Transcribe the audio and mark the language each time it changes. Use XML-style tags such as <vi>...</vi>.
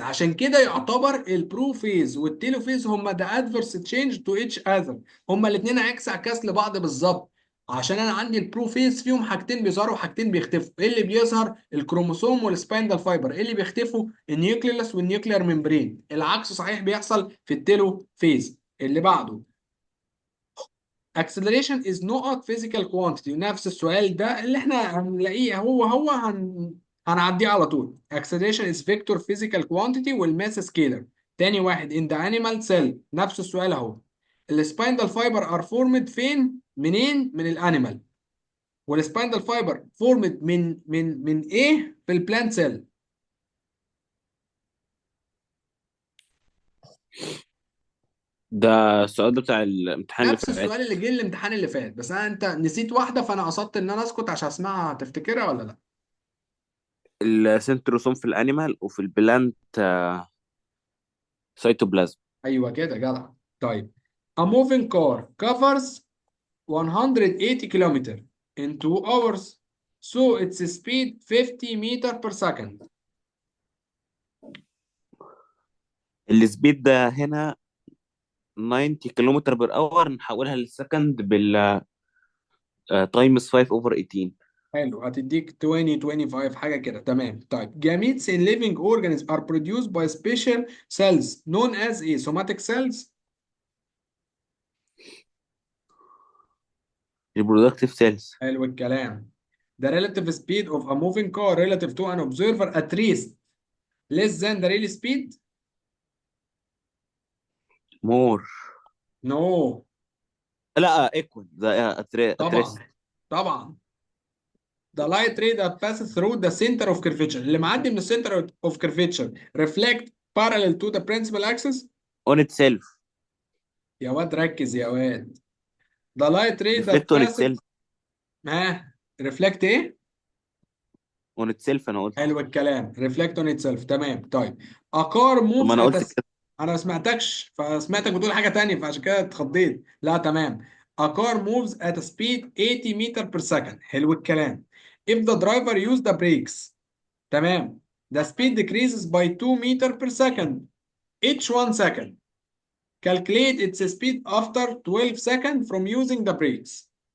<ar>عشان كده يعتبر البروفيز والتيلوفيز هما</ar> <en>The adverse change to each other.</en> <ar>هما الاثنين عكس عكاس لبعض بالظبط. عشان انا عندي البروفيز فيهم حاجتين بيظهروا وحاجتين بيختفوا. ايه اللي بيظهر؟ الكروموسوم والسبايندال فايبر. ايه اللي بيختفوا؟ النيوكليوس والنيوكلير ممبرين. العكس صحيح بيحصل في التيلوفيز. اللي بعده.</ar> <en>acceleration is not physical quantity.</en> <ar>نفس السؤال ده اللي احنا هنلاقيه هو هنعديه على طول.</ar> <en>acceleration is vector physical quantity</en> <ar>والماس</ar> <en>scalar.</en> <ar>تاني واحد</ar> <en>in the animal cell.</en> <ar>نفس السؤال اهو. السبايندال فايبر</ar> <en>are formed</en> <ar>فين؟ منين؟ من الانيمال. والسبايندال فايبر formed من ايه؟ في البلانت سيل. ده السؤال ده بتاع الامتحان اللي نفس فات. السؤال اللي جه الامتحان اللي فات، بس انت نسيت واحده فانا قصدت ان انا اسكت عشان اسمعها. تفتكرها ولا لا؟ السنتروسوم في الانيمال وفي البلانت سيتوبلازم. ايوه كده جدع. طيب.</ar> <en>A moving car covers 180 kilometer in 2 hours, so its speed 50 meter per second.</en> <ar>السبيد ده هنا 90 كيلومتر بير اور، نحولها للسكند بال تايمز 5 اوفر 18. حلو، هتديك 20 25 حاجه كده. تمام. طيب.</ar> <en>gametes in living organisms are produced by special cells known as a somatic cells.</en> <ar>البرودكتيف سيلز. حلو الكلام.</ar> <en>The relative speed of a moving car relative to an observer at rest less than the real speed. More. No. لا equal the at rest.</en> <ar>طبعا. طبعا.</ar> <en>The light ray that passes through the center of curvature.</en> <ar>اللي معدي من السنتر</ar> <en>of curvature reflect parallel to the principal axis. On itself.</en> <ar>يا واد ركز يا واد.</ar> <en>The light ray that reflect on it passes. Self. ها. reflect ايه؟ On itself</en> <ar>انا قلت. حلو الكلام.</ar> <en>reflect on itself. تمام. طيب. A car</en> <ar>طب ما</ar> <en>moves</en> <ar>انا</ar> <en>at</en> <ar>قلت</ar> <en>a.</en> <ar>كده. انا ما سمعتكش فسمعتك بتقول حاجة تانية فعشان كده اتخضيت. لا تمام.</ar> <en>A car moves at a speed 80 meter per second.</en> <ar>حلو الكلام.</ar> <en>If the driver use the brakes. تمام. The speed decreases by 2 meter per second each 1 second. Calculate its speed after 12 seconds from using the brakes.</en>